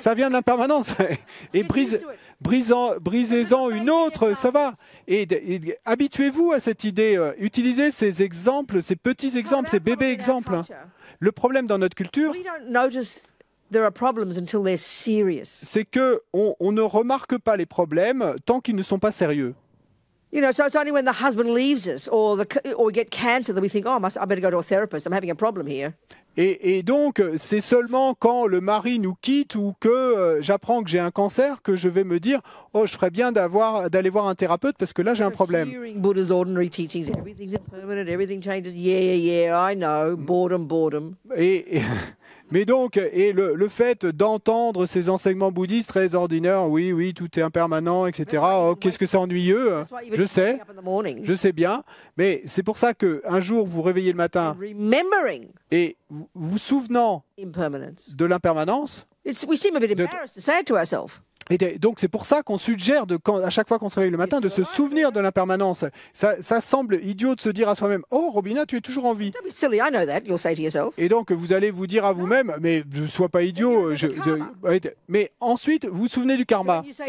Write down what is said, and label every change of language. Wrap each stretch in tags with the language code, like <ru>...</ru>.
<fr>ça vient de l'impermanence. Et brisez-en une autre, ça va. Et habituez-vous à cette idée. Utilisez ces exemples, ces petits exemples, ces bébés exemples. Le problème dans notre culture,</fr> <en>We don't notice there are problems until they're serious.</en> <fr>c'est que on ne remarque pas les problèmes tant qu'ils ne sont pas sérieux.</fr> <en>You know, so it's only when the husband leaves us or we get cancer that we think, oh, I better go to a therapist. I'm having a problem here.</en> <fr>Et donc, c'est seulement quand le mari nous quitte ou que j'apprends que j'ai un cancer que je vais me dire « Oh, je ferais bien d'aller voir un thérapeute parce que là, j'ai un problème. »</fr> <en>Hearing Buddha's ordinary teachings, everything's impermanent, everything changes. Yeah, I know. Boredom.</en> <fr>Mais donc, et le fait d'entendre ces enseignements bouddhistes très ordinaires, oui, tout est impermanent, etc. Oh, qu'est-ce que c'est ennuyeux. Je sais bien. Mais c'est pour ça qu'un jour, vous réveillez le matin et vous vous souvenant de l'impermanence.</fr> <en>We seem a bit embarrassed to say it to ourselves.</en> <fr>Et donc c'est pour ça qu'on suggère à chaque fois qu'on se réveille le matin de se souvenir de l'impermanence. Ça semble idiot de se dire à soi-même « Oh Robina, tu es toujours en vie ». Et donc vous allez vous dire à vous-même « Mais ne sois pas idiot ». Mais ensuite vous vous souvenez du karma.</fr>